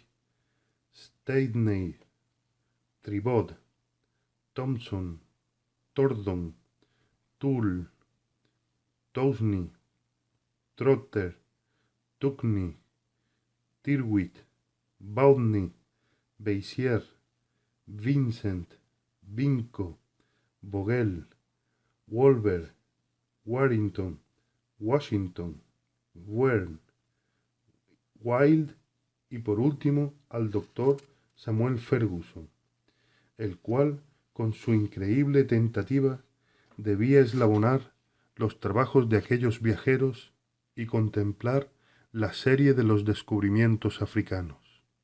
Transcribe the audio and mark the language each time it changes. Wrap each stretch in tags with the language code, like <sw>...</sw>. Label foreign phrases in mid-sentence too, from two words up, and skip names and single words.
<es>Stadney, Tribod, Thompson, Tordon, Toole, Tousney, Trotter, Tuckney, Tirwit, Baudney, Beissier, Vincent, Vinco, Vogel, Wolver, Warrington, Washington, Wern, Wild y por último al doctor Samuel Ferguson, el cual con su increíble tentativa debía eslabonar los trabajos de aquellos viajeros y contemplar la serie de los descubrimientos africanos.</es>